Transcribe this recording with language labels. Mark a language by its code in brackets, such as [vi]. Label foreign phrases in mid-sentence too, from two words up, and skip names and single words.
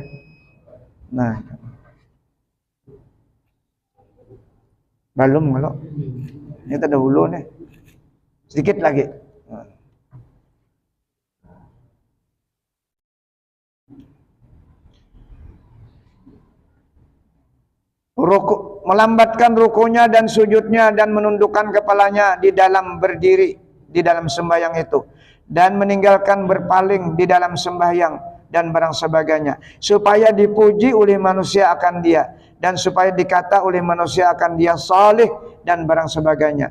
[id] Nah, belum kalau ini terdahulu nih. Sedikit lagi. Ruku, melambatkan rukunya dan sujudnya dan menundukkan kepalanya di dalam berdiri di dalam sembahyang itu, dan meninggalkan berpaling di dalam sembahyang dan barang sebagainya, supaya dipuji oleh manusia akan dia, dan supaya dikata oleh manusia akan dia saleh dan barang sebagainya.